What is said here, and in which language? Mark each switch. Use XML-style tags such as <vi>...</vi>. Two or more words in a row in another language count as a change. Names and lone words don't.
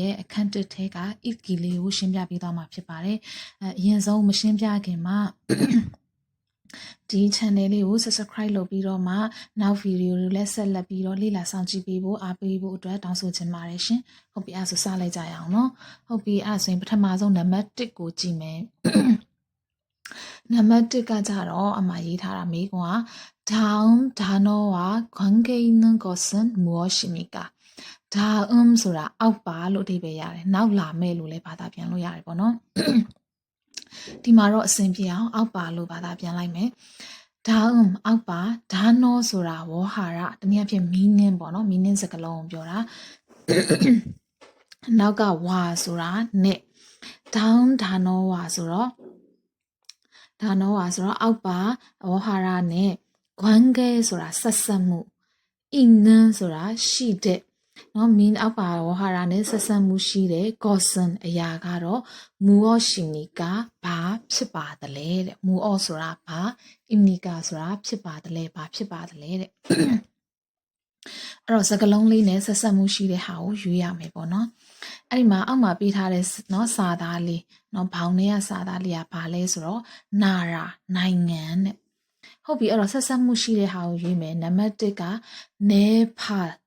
<my>ရဲ့အခန်းတစ်ထဲက IFKI လေးကိုရှင်းပြပေးသွားမှာဖြစ်ပါတယ်အရင်ဆုံးမရှင်းပြခင်မှာဒီ channel လေးကို subscribe လုပ်ပြီးတော့မှနောက် video တွေလည်းဆက်လက်ပြီးတော့လေ့လာဆောင်ကြည့်ပေးဖို့အားပေးဖို့အတွက်တောင်းဆိုချင်ပါတယ်ရှင်ဟုတ်ပြီအဲ့ဒါဆိုစလိုက်ကြရအောင်နော်ဟုတ်ပြီအဲ့ဒါဆိုရင်ပထမဆုံးနံပါတ်1ကိုကြည့်မယ်နံပါတ်1ကကြတော့အမရေးထားတာမေးခွန်းက</my> <ko>다음단어와 관계 있는 것은 무엇입니까?</ko> <my>다음 ဆိုတာအောက်ပါလို့အဓိပ္ပာယ်ရတယ်နောက်လာမဲ့လို့လည်းဘာသာပြန်လို့ရတယ်ပေါ့နော်ဒီမှာတော့အစဉ်ပြေအောင်အောက်ပါလို့ဘာသာပြန်လိုက်မယ်다음အောက်ပါ단어ဆိုတာဝေါဟာရတနည်းအားဖြင့် meaning ပေါ့နော် meaning စကားလုံးကိုပြောတာ နောက်ကဝါဆိုတာနဲ့</my> <ko>다음 단어와</ko> <my>ဆိုတော့ဒါနော်ပါဆိုတော့အောက်ပါဝဟာရနဲ့관계ဆိုတာဆက်ဆက်မှု있는ဆိုတာရှိတဲ့ နော်မင်းအောက်ပါဝဟာရနဲ့ဆက်ဆက်မှုရှိတဲ့ gossen အရာကတော့무엇입니까ဘာဖြစ်ပါသလဲတဲ့무엇ဆိုတာဘာ 입니까ဆိုတာဖြစ်ပါသလဲဘာဖြစ်ပါသလဲတဲ့အဲ့တော့စကားလုံးလေးနဲ့ဆက်ဆက်မှုရှိတဲ့ဟာကိုယူရမယ်ပေါ့နော်အဲ့ဒီမှာအောက်မှာပေးထားတဲ့နော်စာသားလေးနော်ဘောင်ထဲကစာသားလေးကဘာလဲဆိုတော့နာရာနိုင်ငံတဲ့ဟုတ်ပြီအဲ့တော့ဆက်ဆက်မှုရှိတဲ့ဟာကိုယူမယ်နံပါတ်1ကနဲဖာ</my>